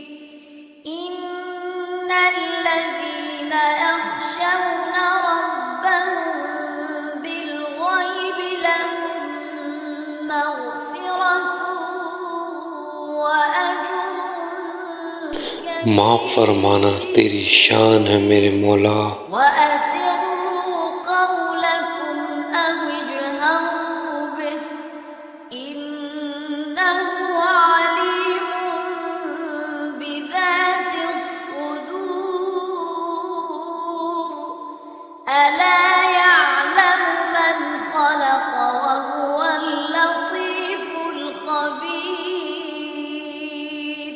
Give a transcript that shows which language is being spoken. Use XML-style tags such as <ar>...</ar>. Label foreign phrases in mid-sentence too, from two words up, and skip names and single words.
<ar>إن الذين يخشون ربهم بالغيب لهم مغفرة وأجر كبير।</ar> <ur>معاف فرمانا تیری شان ہے میرے مولا.</ur> <ar>وأسروا قولكم أو اجهروا به إنه عليم بذات الصدور ألا يعلم من خلق وهو اللطيف الخبير।</ar>